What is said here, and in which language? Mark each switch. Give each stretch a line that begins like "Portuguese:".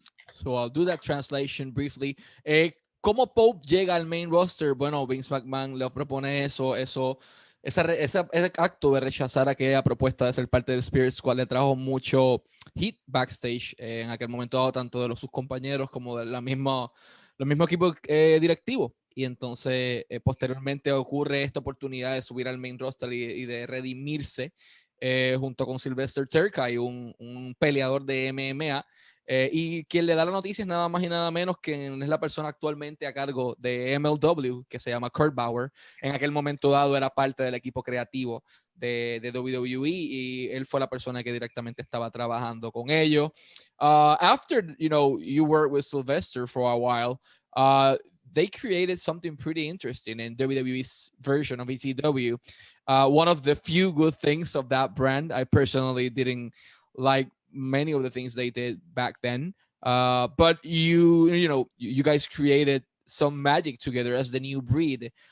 English: So I'll do that translation briefly.
Spanish: ¿Cómo Pope llega al main roster? Bueno, Vince McMahon le propone ese acto de rechazar aquella propuesta de ser parte del Spirit Squad le trajo mucho hit backstage en aquel momento dado, tanto de sus compañeros como de los mismos equipos directivos. Y entonces posteriormente ocurre esta oportunidad de subir al main roster y de redimirse junto con Sylvester Terkay, un peleador de MMA. Y quien le da la noticia es nada más y nada menos que es la persona actualmente a cargo de MLW, que se llama Kurt Bauer. En aquel momento dado era parte del equipo creativo de WWE y él fue la persona que directamente estaba trabajando con ellos.
English: After, you worked with Sylvester for a while, they created something pretty interesting in WWE's version of ECW. One of the few good things of that brand, I personally didn't like many of the things they did back then, but you guys created some magic together as the new breed.